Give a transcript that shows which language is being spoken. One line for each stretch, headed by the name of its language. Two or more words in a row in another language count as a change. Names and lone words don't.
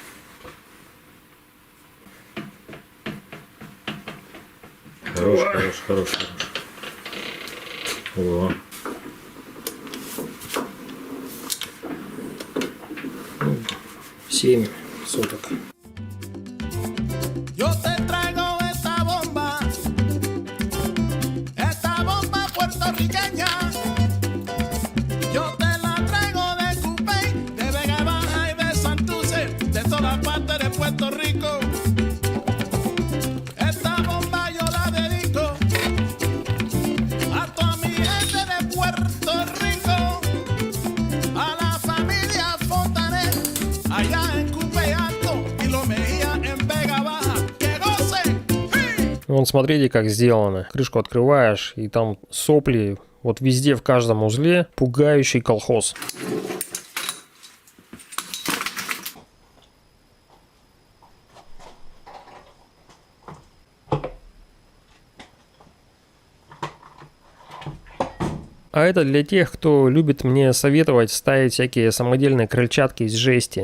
Russian: Хорош. О. 7 соток.
Spanish: Yo te traigo esta bomba puertorriqueña. Yo te la traigo de Cupey, de Vega Baja y de Santurce, de todas partes de Puerto Rico. Esta bomba yo la dedico a toda mi gente de Puerto Rico, a la familia Fontanet, allá en Cupey Alto y Lo Mejía en Vega Baja. ¡Que gocen!
Russian: Вон, смотрите, как сделано. Крышку открываешь, и там сопли. Вот везде, в каждом узле, пугающий колхоз. А это для тех, кто любит мне советовать ставить всякие самодельные крыльчатки из жести.